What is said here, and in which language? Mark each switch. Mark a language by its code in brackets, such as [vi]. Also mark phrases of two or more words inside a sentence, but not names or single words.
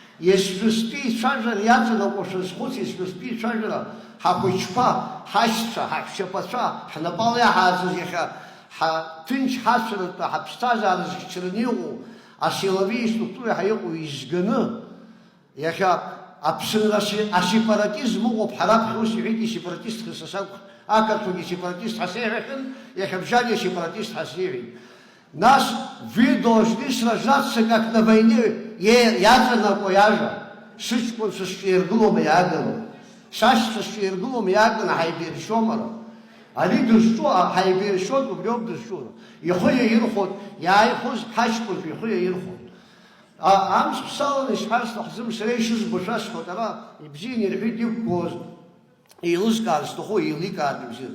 [ab] Есжәыстәи ицәажәара иаҵанакәашаз схәыц, есжәыстәи ицәажәара ҳахәыҷқәа, ҳашьцәа, ҳаҳәшьаԥацәа, ҳнапала иаҳааӡаз иахьа ҭынч ҳацәаратәы ҳаԥсҭазаара зхьчараны иҟоу, асиловии структуреи ҳаиҟоу изганы, иахьа аԥсынра асепаратизм ыҟоуп, ҳараԥхьа ус иҳәеит, исепаратист хысасақә, ақырҭуагьы сепаратист ҳасеиҳәахьан, иахьа Бжьаниа сепаратист ҳасеиҳәеит. [ru] Нас вы должны сражаться, как на войне, [ab] иаҵанакуа иажәа, сыҷкәынцәа сҿаиргылома иааганы, сашьцәа сҿаиргылома иааганы ҳаибиршьом ара. Ари дызҿу, ҳаибиршьоит, убриоуп дызҿу. Ихы иаирхәоит, иааихәоз ҳаҷкәынцәа ихы иаирхәоит. Амш ԥсаланы исҳәар сҭахӡам, сара ишызбо шәасҳәоит, ара ибзианы ирҳәеит иқәгоз, еилызкаар зҭаху еиликаартә ибзианы.